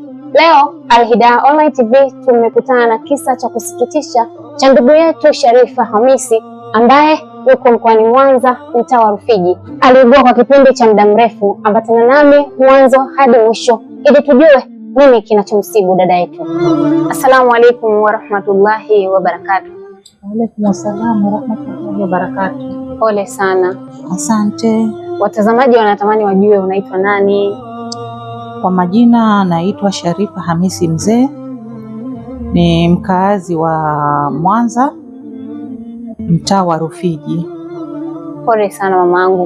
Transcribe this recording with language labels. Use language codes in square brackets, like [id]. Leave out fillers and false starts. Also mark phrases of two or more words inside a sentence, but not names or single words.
[sw] Leo Al Hidayah Online TV tumekutana na kisa cha kusikitisha cha ndugu yetu Sharifa Hamisi ambaye yuko mkoani Mwanza, mtaa wa Rufiji. Aliugua kwa kipindi cha muda mrefu. Ambatana nami mwanzo hadi mwisho ili tujue nini kinachomsibu dada yetu. [ar] السلام عليكم ورحمة الله وبركاته. وعليكم السلام ورحمة الله وبركاته. [sw] Pole sana. Asante. Watazamaji wanatamani wajue unaitwa nani? Kwa majina naitwa Sharifa Hamisi Mzee, ni mkaazi wa Mwanza, mtaa wa Rufiji. Pole sana mamangu.